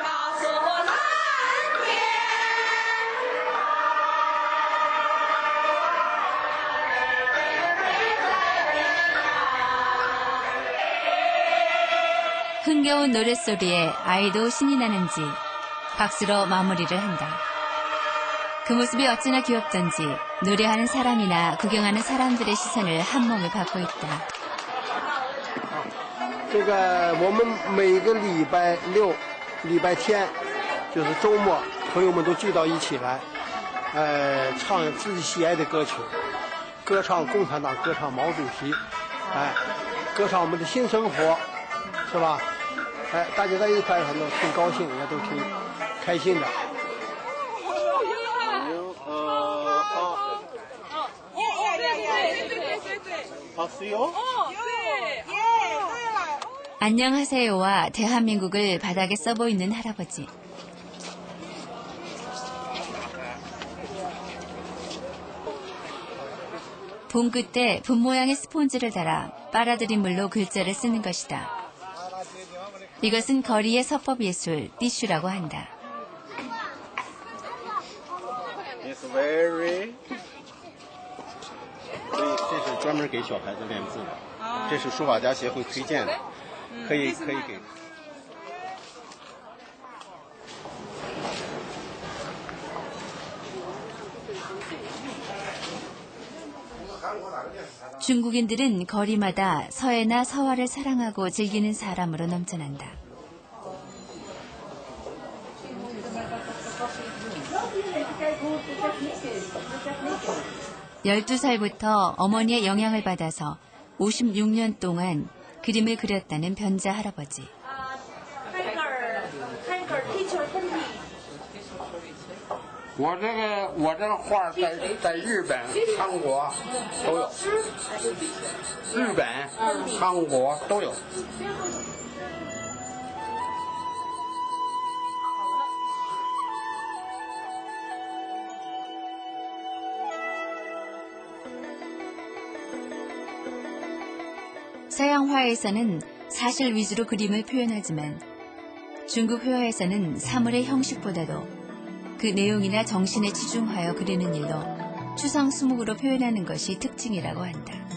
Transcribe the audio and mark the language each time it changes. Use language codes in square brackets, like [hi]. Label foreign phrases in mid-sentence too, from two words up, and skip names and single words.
[ko] 흥겨운 노랫소리에 아이도 신이 나는지 박수로 마무리를 한다. 그 모습이 어찌나 귀엽던지 노래하는 사람이나 구경하는 사람들의 시선을 한 몸에 받고 있다. [zh] 这个我们每个礼拜六、礼拜天，就是周末，朋友们都聚到一起来，唱自己喜爱的歌曲，歌唱共产党，歌唱毛主席，歌唱我们的新生活，是吧？大家在一块上都挺高兴，也都挺开心的。 [ko] 안녕하세요와 대한민국을 바닥에 써보이는 할아버지. 봄 끝에 분 모양의 스폰지를 달아 빨아들인 물로 글자를 쓰는 것이다. 이것은 거리의 서법 예술, 띠슈라고 한다. [en] It's very [zh] 所以这是专门给小孩子练字的，这是书法家协会推荐的，可以给。 [ko] 중국인들은 거리마다 서해나 서화를 사랑하고 즐기는 사람으로 넘쳐난다. (12살부터) 어머니의 영향을 받아서 56년 동안 그림을 그렸다는 변자 할아버지. [zh] 我这个画在日本、韩国都有，日本、韩国都有。 [ko] 서양화에서는 사실 위주로 그림을 표현하지만 중국 회화에서는 사물의 형식보다도 그 내용이나 정신에 치중하여 그리는 일로 추상수목으로 표현하는 것이 특징이라고 한다.